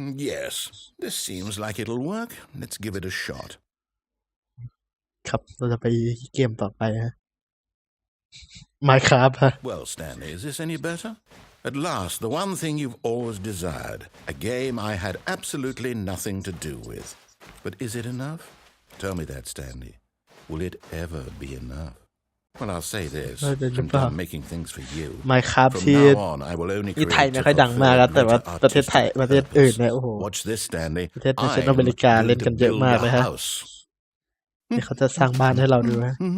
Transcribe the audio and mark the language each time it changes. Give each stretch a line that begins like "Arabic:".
English: Yes, this seems like it'll work. Let's give it a shot.
Thai: ครับเราจะไปเกมต่อไปฮะ Minecraft ฮะ
English: Well, Stanley, is this any better? At last, the one thing you've always desired. A game I had absolutely nothing to do with. But is it enough? Tell me that, Stanley. Will it ever be enough? Well, I'll say this. I'm done making things for you.
Thai: Minecraft ที่ไทยไม่ค่อยดังมากครับแต่ว่าประเทศไทยประเทศอื่นเนี่ยโอ้โห
English: Watch this, Stanley.
Thai: ประเทศอเมริกาเล่นกันเยอะมากเลยฮะนี่เขาจะสร้างบ้านให้เราดูฮะ